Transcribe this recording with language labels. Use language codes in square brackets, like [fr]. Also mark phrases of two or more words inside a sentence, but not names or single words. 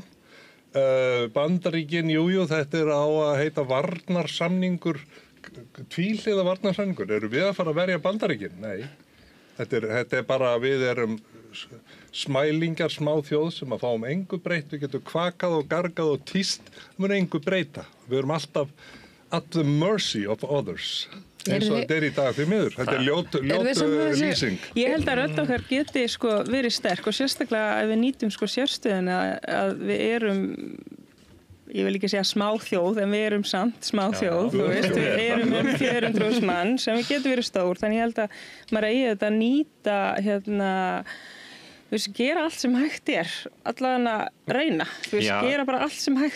[is] Bandaríkin, jú, þetta á að heita varnarsamningur tvíhliða varnarsamningur. Eru við að fara að verja Bandaríkin? Nei. Þetta bara að við erum smælingar, smá þjóð sem að fáum engu breytt. Við getum kvakað og gargað og tíst, það mun engu breyta. Við erum alltaf [en] at the mercy of others. [is] Eins og þetta í dag því miður. Þetta ljót lýsing. Ég held að rödd okkar geti verið sterk og sérstaklega ef við nýtum sérstöðuna að við erum, ég vil ekki segja smáþjóð, en við erum samt smáþjóð, við erum 400.000 mann sem við getum verið stór, þannig ég held að maður eigi þetta að nýta gera allt sem hægt allavega reyna, gera bara allt sem hægt